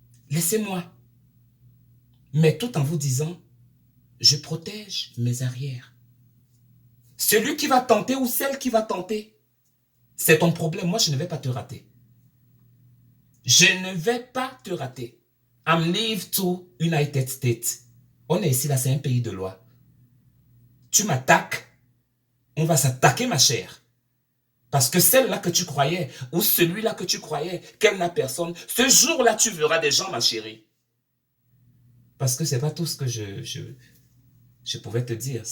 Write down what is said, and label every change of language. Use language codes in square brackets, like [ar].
[fr] Laissez-moi. Mais tout en vous disant, je protège mes arrières. Celui qui va tenter ou celle qui va tenter, c'est ton problème. Moi, je ne vais pas te rater. Je ne vais pas te rater. [en] I'm leave to United States. [fr] On est ici, là, c'est un pays de loi. Tu m'attaques, on va s'attaquer, ma chère. Parce que celle-là que tu croyais, ou celui-là que tu croyais, qu'elle n'a personne, ce jour-là, tu verras des gens, ma chérie. Parce que c'est pas tout ce que je pouvais te dire.